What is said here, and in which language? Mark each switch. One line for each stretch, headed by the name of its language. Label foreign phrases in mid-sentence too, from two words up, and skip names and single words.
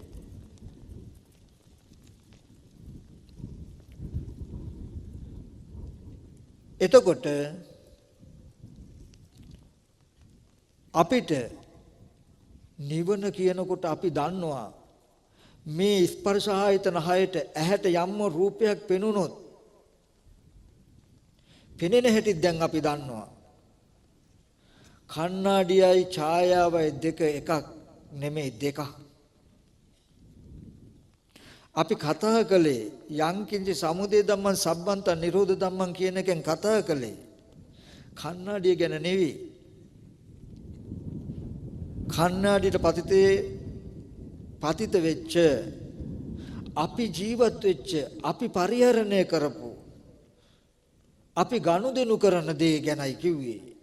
Sinhala: එතකොට අපිට නිවන කියනකොට අපි දන්නවා මේ ස්පර්ශ ආයතන හයට ඇහැට යම්ම රූපයක් පෙනුනොත් පෙනෙන හැටි දැන් අපි දන්නවා. කණ්ණාඩියයි ඡායාවයි දෙක එකක් නෙමෙයි දෙකක්. අපි කතා කළේ
Pali: යංකින්ච සමුදය ධම්මං සබ්බන්ත නිරෝධ ධම්මං
Sinhala: කියන එකෙන් කතා කළේ කණ්ණාඩිය ගැන නෙවෙයි. කණ්ණාඩියට පතිත වෙච්ච අපි ජීවත් වෙච්ච අපි පරිහරණය කරපු අපි ගනුදෙනු කරන දේ ගැනයි කිව්වේ.